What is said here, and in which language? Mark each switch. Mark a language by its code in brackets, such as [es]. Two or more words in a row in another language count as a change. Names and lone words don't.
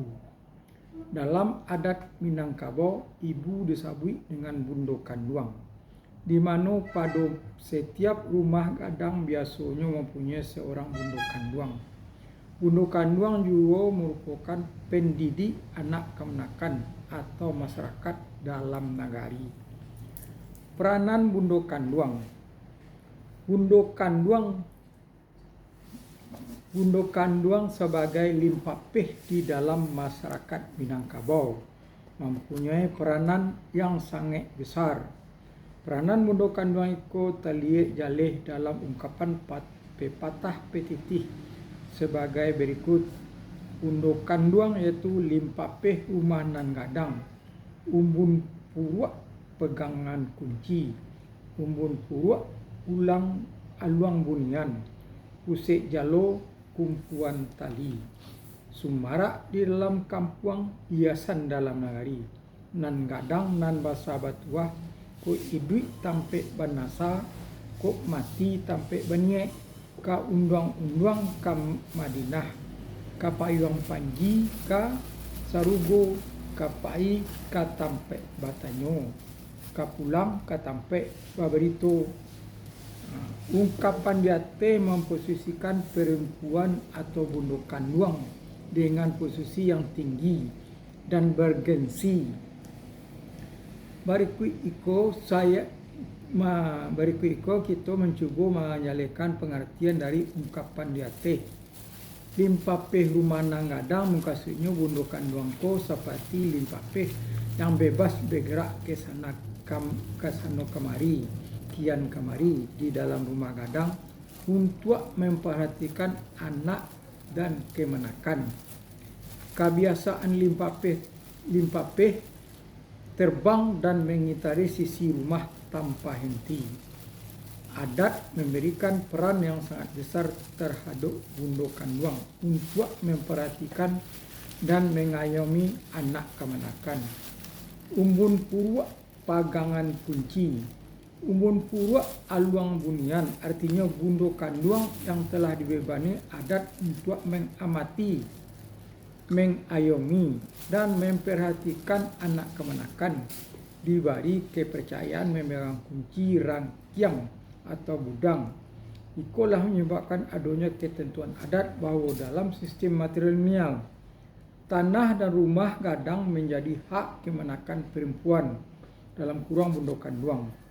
[id] Dalam adat Minangkabau, ibu disebut dengan bundo kanduang, di mana pada setiap rumah gadang biasanya mempunyai seorang bundo kanduang. Bundo kanduang juga merupakan pendidik anak kemenakan atau masyarakat dalam nagari. Peranan bundo kanduang. Bundo kanduang sebagai limpapeh di dalam masyarakat Minangkabau mempunyai peranan yang sangat besar. Peranan bundo kanduang itu terlihat jaleh dalam ungkapan pepatah petitih sebagai berikut. [min] Bundo kanduang iaitu limpapeh rumah nan gadang, umbun puruak pegangan kunci, umbun puruak ulang aluang bunian, usik jalo kumpuan tali, sumarak di dalam kampuang hiasan dalam nagari, nan gadang nan basa batuah, ko iduit tampe banasa, ko mati tampe baniek, ka undang-undang ka Madinah, ka payuang panji, ka sarugo, ka pai, ka tampe batanyo, ka pulang, ka tampe baberito. [id] Ungkapan diate memposisikan perempuan atau bundo kanduang dengan posisi yang tinggi dan bergensi. Berikut itu kita mencoba menyalakan pengertian dari ungkapan diate. [min] Limpapeh rumah nang gadang [id] maksudnya bundo kanduang ko seperti limpapeh yang bebas bergerak ke sana kemari, kian kemari di dalam rumah gadang untuk memperhatikan anak dan kemenakan. Kebiasaan limpapeh terbang dan mengitari sisi rumah tanpa henti. Adat memberikan peran yang sangat besar terhadap bundo kanduang untuk memperhatikan dan mengayomi anak kemenakan. [min] Umbun puruak pagangan kunci, umbun puruak aluang bunian, [id] artinya bundo kanduang yang telah dibebani adat untuk mengamati, mengayomi, dan memperhatikan anak kemenakan, diberi kepercayaan memegang kunci rangkiang atau gudang. Itulah menyebabkan adanya ketentuan adat bahawa dalam sistem matrilineal, tanah dan rumah gadang menjadi hak kemenakan perempuan, dalam kurung bundo kanduang.